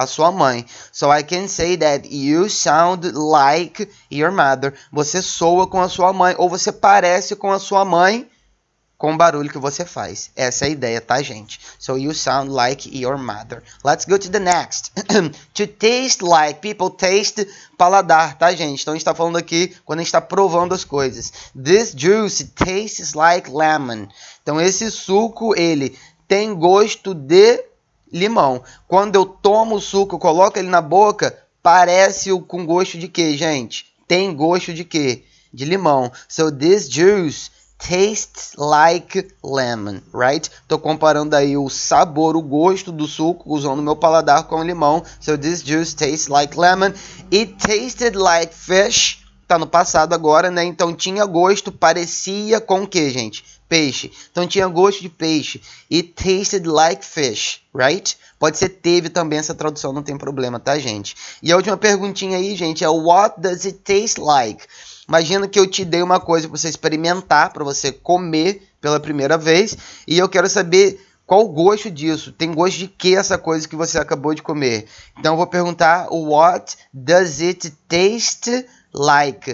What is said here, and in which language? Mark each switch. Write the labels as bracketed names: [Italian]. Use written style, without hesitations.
[Portuguese] A sua mãe. [English] So I can say that you sound like your mother. [Portuguese] Você soa com a sua mãe, ou você parece com a sua mãe com o barulho que você faz. Essa é a ideia, tá, gente? [English] So you sound like your mother. Let's go to the next. To taste like. People taste, paladar, [Portuguese] tá, gente? Então a gente tá falando aqui quando a gente tá provando as coisas. [English] This juice tastes like lemon. [Portuguese] Então esse suco, ele tem gosto de limão. Quando eu tomo o suco, coloco ele na boca, parece com gosto de quê, gente? Tem gosto de quê? De limão. [English] So this juice tastes like lemon, right? [Portuguese] Tô comparando aí o sabor, o gosto do suco, usando o meu paladar com o limão. [English] So this juice tastes like lemon. It tasted like fish. [Portuguese] Tá no passado agora, né? Então tinha gosto, parecia com o que, gente? Peixe. Então tinha gosto de peixe. [English] It tasted like fish, right? [Portuguese] Pode ser teve também essa tradução, não tem problema, tá, gente? E a última perguntinha aí, gente, é [English] what does it taste like? [Portuguese] Imagina que eu te dei uma coisa para você experimentar, para você comer pela primeira vez, e eu quero saber qual o gosto disso. Tem gosto de que essa coisa que você acabou de comer? Então eu vou perguntar [English] what does it taste like?